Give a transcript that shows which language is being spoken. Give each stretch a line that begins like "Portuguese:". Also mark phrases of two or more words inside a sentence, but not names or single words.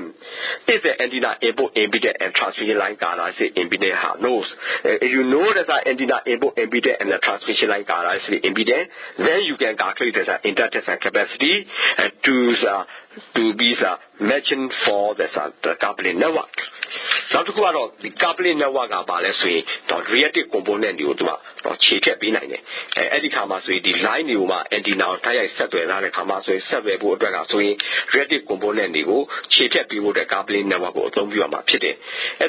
English: If the antenna input impedance and transmission line characteristic impedance are known, if you know the antenna input impedance and the transmission line characteristic impedance, then you can calculate the inductance and capacity to be matching for the coupling network.
Burmese: နောက်တစ်ခုကတော့ဒီ
English: coupling network
Burmese: ကပါလဲဆိုရင်တော့
English: reactive component
Burmese: တွေကိုသူကခြေဖြတ်ပေးနိုင်တယ်အဲ့ဒီခါမှာဆိုရင်ဒီ line တွေကိုမှ antenna ကိုတိုက်ရိုက်ဆက်သွယ်ထားတဲ့ခါမှာဆိုရင်ဆက်သွယ်ဖို့အတွက်ကဆိုရင်
English: reactive component
Burmese: တွေကိုခြေဖြတ်ပေးဖို့အတွက်
English: coupling network
Burmese: ကိုအသုံးပြုရမှာဖြစ်တယ်အဲ့